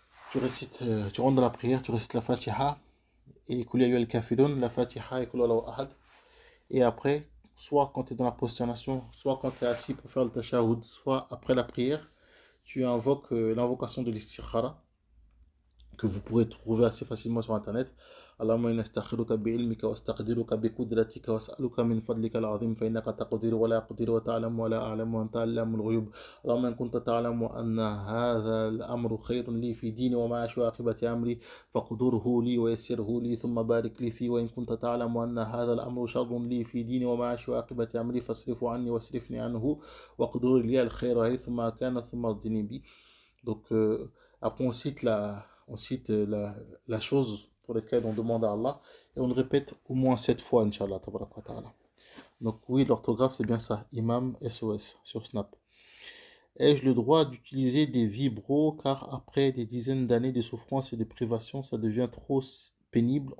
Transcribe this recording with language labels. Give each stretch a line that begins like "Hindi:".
French: Tu récites, tu rentres dans la prière, tu récites la Fatiha et Kul ya ayyuhal kafirun, la Fatiha et Kul Allahu ahad. Et après, soit quand tu es dans la prosternation, soit quand tu es assis pour faire le tashahhud, soit après la prière, tu invoques l'invocation de l'istikhara. que vous pourrez trouver assez facilement sur Internet.
Arabic: اللهم إني أستخيرك بعلمك وأستقدرك بقدرتك وأسألك من فضلك العظيم فإنك تقدر ولا أقدر وتعلم ولا أعلم وأنت علام الغيوب اللهم إن كنت تعلم أن هذا الأمر خير لي في ديني ومعاش وعاقبة أمري فاقدره لي ويسره لي ثم بارك لي فيه وإن كنت تعلم أن هذا الأمر شر لي في ديني ومعاش وعاقبة أمري فاصرفه عني واصرفني عنه واقدر لي الخير حيث ما كان ثم ارضني به.
French: Donc après on cite la chose pour laquelle on demande à Allah et on le répète au moins 7 fois, Inch'Allah. Donc oui, l'orthographe c'est bien ça, Imam SOS sur Snap. Ai-je le droit d'utiliser des vibros car après des dizaines d'années de souffrance et de privation, ça devient trop pénible.